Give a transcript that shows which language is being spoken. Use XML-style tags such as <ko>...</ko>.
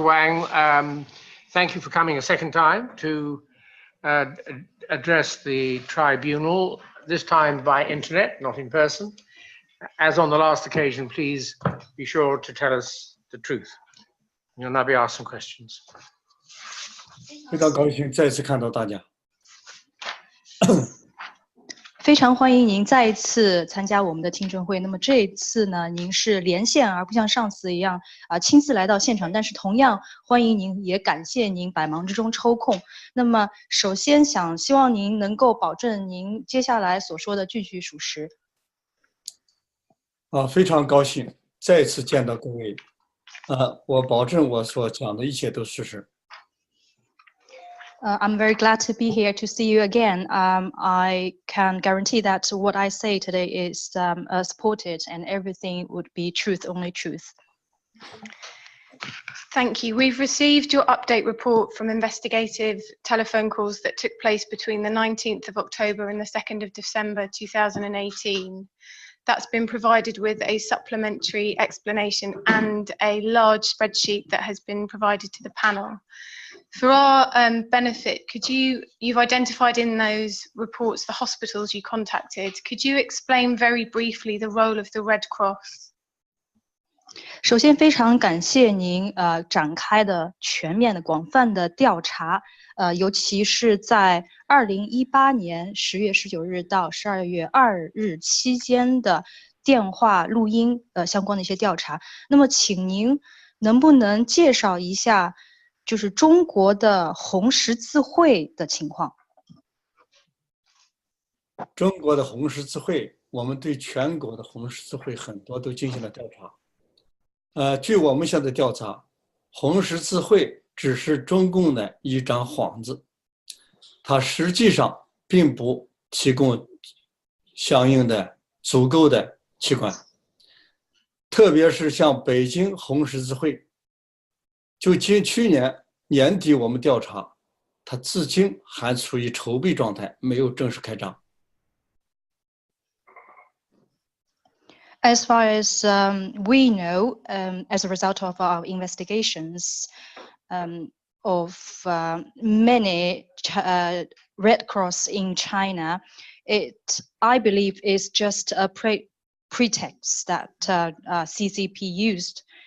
<en>Wang, thank you for coming a second time to address the tribunal, this time by internet, not in person. As on the last occasion, please be sure to tell us the truth. You'll now be asked some questions.</en> <zh>非常高兴再次看到大家。非常欢迎您再一次参加我们的听证会。那么这一次呢，您是连线，而不像上次一样亲自来到现场。但是同样欢迎您，也感谢您百忙之中抽空。那么首先希望您能够保证您接下来所说的句句属实。非常高兴再次见到各位。我保证我所讲的一切都是事实。</zh> <en>I'm very glad to be here to see you again. I can guarantee that what I say today is supported and everything would be truth, only truth. Thank you. We've received your update report from investigative telephone calls that took place between the 19th of October and the 2nd of December 2018. That's been provided with a supplementary explanation and a large spreadsheet that has been provided to the panel. For our benefit, you've identified in those reports the hospitals you contacted. Could you explain very briefly the role of the Red Cross?</en> <zh>首先，非常感谢您展开的全面的、广泛的调查，尤其是在2018年10月19日到12月2日期间的电话录音相关的一些调查。那么，请您能不能介绍一下，就是中国的红十字会的情况？中国的红十字会，我们对全国的红十字会很多都进行了调查。据我们现在调查，红十字会只是中共的一张幌子，它实际上并不提供相应的足够的器官，特别是像北京红十字会，就去年年底我们调查，它至今还处于筹备状态，没有正式开张。</zh> <en>As far as we know, as a result of our investigations of many Red Cross in China, I believe, is just a pretext that CCP used.</en>